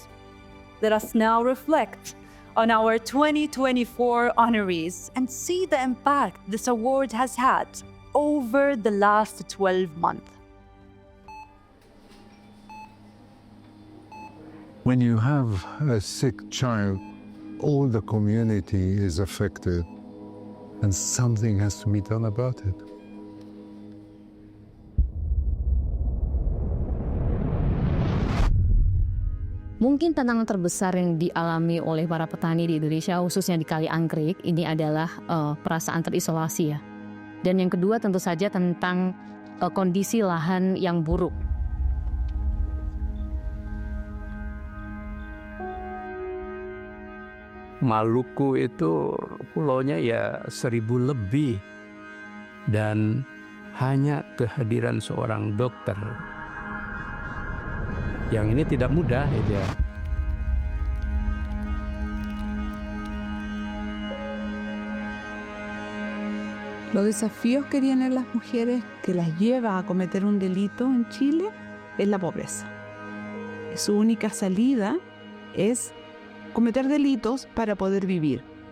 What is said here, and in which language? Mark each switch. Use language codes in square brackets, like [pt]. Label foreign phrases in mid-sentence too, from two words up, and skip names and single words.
[en] Let us now reflect on our 2024 honorees and see the impact this award has had over the last 12 months. When you have a sick child, all the community is affected, and something has to be done about it. [id] Mungkin tantangan terbesar yang dialami oleh para petani di Indonesia, khususnya di Kali Anggrek, ini adalah perasaan terisolasi ya. Dan yang kedua tentu saja tentang kondisi lahan yang buruk. Maluku itu pulaunya ya 1000 lebih dan hanya kehadiran seorang dokter. Yang ini tidak mudah itu ya. [es] Los desafíos que tienen las mujeres que las lleva a cometer un delito en Chile es la pobreza. Su única salida es cometer delitos para poder vivir.